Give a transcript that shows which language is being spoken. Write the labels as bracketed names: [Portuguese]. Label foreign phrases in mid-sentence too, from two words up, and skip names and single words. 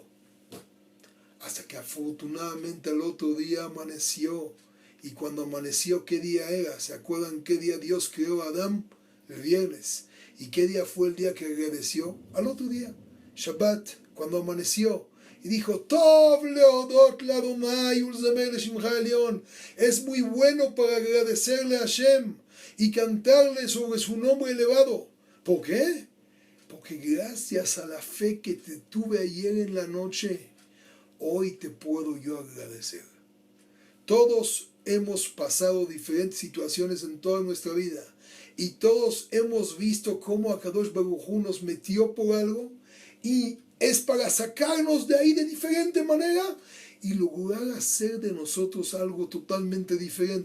[Spanish] Hasta que afortunadamente al otro día amaneció, y cuando amaneció, ¿qué día era? ¿Se acuerdan qué día Dios creó a Adán? El viernes. ¿Y qué día fue el día que agradeció? Al otro día, Shabbat, cuando amaneció, y dijo, [Hebrew] טוב להודות לה' ולזמר לשמך עליון. [Spanish] Es muy bueno para agradecerle a Hashem y cantarle sobre su nombre elevado. ¿Por qué? Porque gracias a la fe que te tuve ayer en la noche, hoy te puedo yo agradecer. Todos hemos pasado diferentes situaciones en toda nuestra vida, y todos hemos visto cómo [Hebrew] הקדוש ברוך הוא [Spanish] nos metió por algo, y es para sacarnos de ahí de diferente manera y lograr hacer de nosotros algo totalmente diferente.